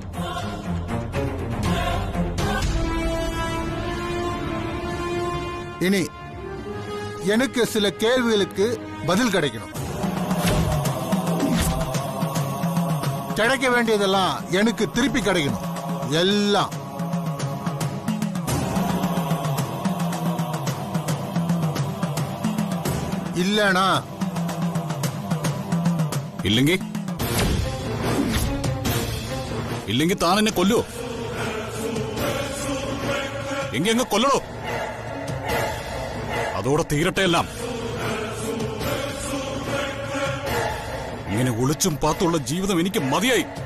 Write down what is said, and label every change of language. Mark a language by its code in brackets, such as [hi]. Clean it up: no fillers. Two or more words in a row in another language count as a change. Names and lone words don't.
[ta] இனி எனக்கு சில கேள்விகளுக்கு பதில் கிடைக்கணும். கிடைக்க வேண்டியதெல்லாம் எனக்கு திருப்பி கிடைக்கணும். எல்லாம் இல்லனா [ml] ഇല്ലെങ്കിൽ താൻ എന്നെ കൊല്ലുവോ? എങ്കിൽ അങ്ങ് കൊല്ലണോ? അതോടെ തീരട്ടെ എല്ലാം. ഇങ്ങനെ ഒളിച്ചും പാത്തുള്ള ജീവിതം എനിക്ക് മതിയായി.